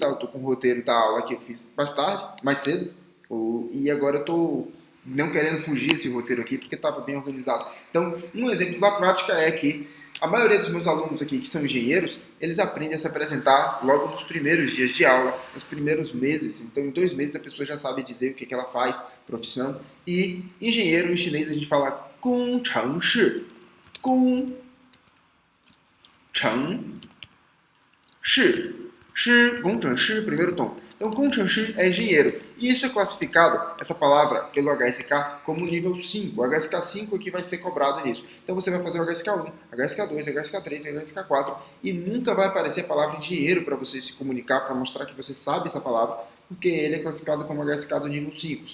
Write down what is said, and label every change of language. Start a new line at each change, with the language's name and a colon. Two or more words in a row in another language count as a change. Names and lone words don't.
Portuguese: Eu estou com o roteiro da aula que eu fiz mais cedo, e agora eu estou não querendo fugir desse roteiro aqui, porque estava bem organizado. Então, um exemplo da prática é que a maioria dos meus alunos aqui, que são engenheiros, eles aprendem a se apresentar logo nos primeiros dias de aula, nos primeiros meses. Então, em 2 meses, a pessoa já sabe dizer o que ela faz, profissão. E engenheiro, em chinês, a gente fala
Chinese: 工程师, 工程师,
Portuguese: primeiro tom. Então, 工程师 é engenheiro. E isso é classificado, essa palavra, pelo HSK, como nível 5. O HSK 5 é que vai ser cobrado nisso. Então, você vai fazer o HSK 1, HSK 2, HSK 3, HSK 4 e nunca vai aparecer a palavra engenheiro para você se comunicar, para mostrar que você sabe essa palavra, porque ele é classificado como HSK do nível 5.